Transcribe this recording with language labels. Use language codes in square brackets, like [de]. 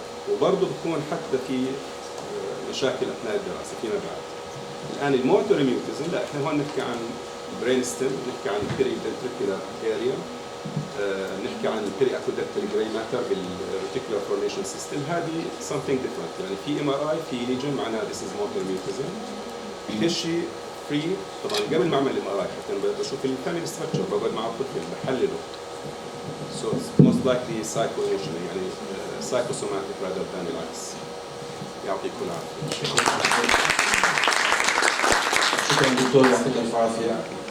[ar] وبرضه بكون حتى في مشاكل اثناء الدراسه فيما بعد. الان الموتور ميوتيزم لا، احنا هون نحكي عن برين ستيم، نحكي عن البيري فنتريكولار اريا، نحكي عن البيري اكودكتال جراي ماتر بالريتيكولار فورميشن سيستم. هذه [en] something different، [ar] يعني في MRI في ليجن معناها [en] this is motor mutism. [ar] الشيء فري طبعا قبل ما اعمل MRI حتى بشوف الفاميلي ستراكشر، بقعد مع الطفل بحلله. [en] So it's most likely psycho-emotional [ar] يعني [en] psychosomatic rather than [ar] العكس. يعطيكم العافيه. شكرا دكتور، يعطيك الف عافيه.